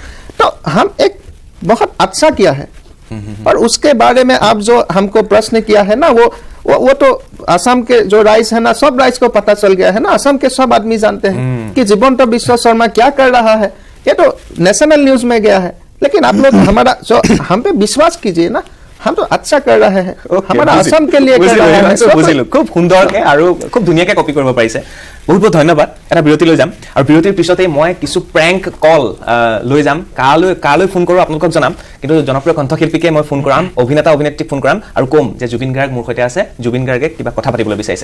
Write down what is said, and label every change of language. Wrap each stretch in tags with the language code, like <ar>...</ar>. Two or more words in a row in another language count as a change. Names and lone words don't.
<hi>तो हम एक बहुत अच्छा किया है। और उसके बारे में आप जो हमको प्रश्न किया है ना, वो तो असम के जो राइस है ना, सब राइस को पता चल गया है ना, असम के सब आदमी जानते हैं कि हिमंत विश्व शर्मा क्या कर रहा है, ये तो नेशनल न्यूज में गया है। लेकिन आप लोग हमारा जो हम पे विश्वास कीजिए ना, हम तो अच्छा कर रहे हैं, हमारा असम के लिए कर रहे हैं।</hi> <as>খুব সুন্দৰকৈ আৰু খুব ধুনীয়াকৈ কপি কৰিব পাৰিছে। বহুত বহুত ধন্যবাদ। এটা বিৰতি লৈ যাম আৰু বিৰতিৰ পিছতেই মই কিছু প্ৰেংক কল লৈ যাম। কালৈ ফোন কৰোঁ আপোনালোকক জনাম, কিন্তু জনপ্ৰিয় কণ্ঠশিল্পীকে মই ফোন কৰাম, অভিনেতা অভিনেত্ৰীক ফোন কৰাম আৰু ক'ম যে জুবিন গাৰ্গ মোৰ সৈতে আছে, জুবিন গাৰ্গে কিবা কথা পাতিবলৈ বিচাৰিছে।</as>